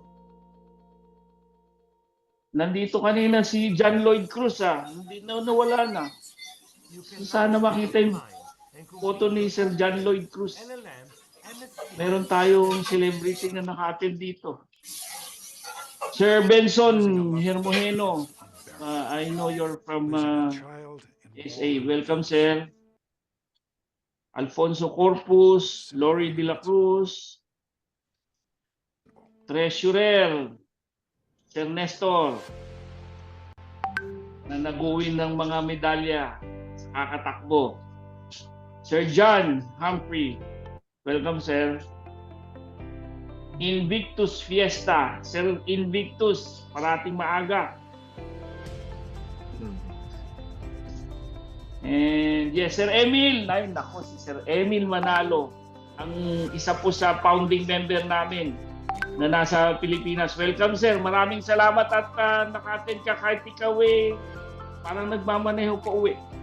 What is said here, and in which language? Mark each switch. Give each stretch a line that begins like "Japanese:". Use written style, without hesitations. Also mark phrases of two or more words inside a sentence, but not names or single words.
Filipino: Nandito kanina si John Lloyd Cruz, Hindi na, nawala na. Sana makita yung photo ni Sir John Lloyd Cruz. Meron tayong celebrity na naka-attend dito. Sir Benson Hermojeno,
English: I know you're from SA. Welcome, sir.
Filipino: Alfonso Corpus, Lori De La Cruz, Treasurer, Sir Nestor, na nag-uwin ng mga medalya sa kakatakbo.
English: Sir John Humphrey, welcome, sir. Invictus Fiesta, Sir Invictus,
Filipino: parating maaga.
English: And yes,
Filipino: Sir Emil, ay nako, si Sir Emil Manalo, ang isa po sa founding member namin na nasa Pilipinas.
English: Welcome, sir.
Filipino: Maraming salamat at naka-attend ka kahit ikaw parang nagmamaneho pa uwi.